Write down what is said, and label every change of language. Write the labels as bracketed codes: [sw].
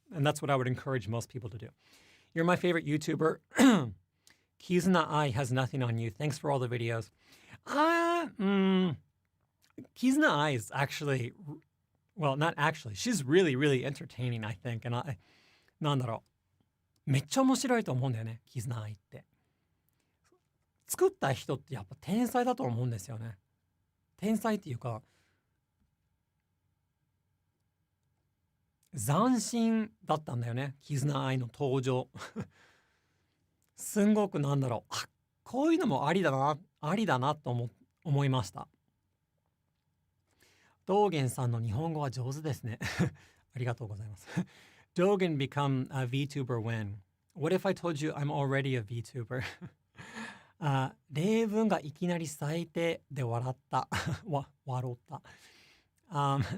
[en] And that's what I would encourage most people to do. You're my favorite YouTuber. Kizuna Ai has nothing on you. Thanks for all the videos. Kizuna Ai is actually, well, not actually. She's really, really entertaining, I think. [ja] And なんだろう。めっちゃ面白いと思うんだよね、Kizuna Aiって。作った人ってやっぱ天才だと思うんですよね。天才っていうか、斬新だったんだよね、絆愛の登場。すんごくこういうのもありだなと思いました。道元さんの日本語は上手ですね。あありがとうございます。 [en] Dogen become a VTuber when? What if I told you I'm already a VTuber? [ja] 例文がいきなり最低で笑った。笑った。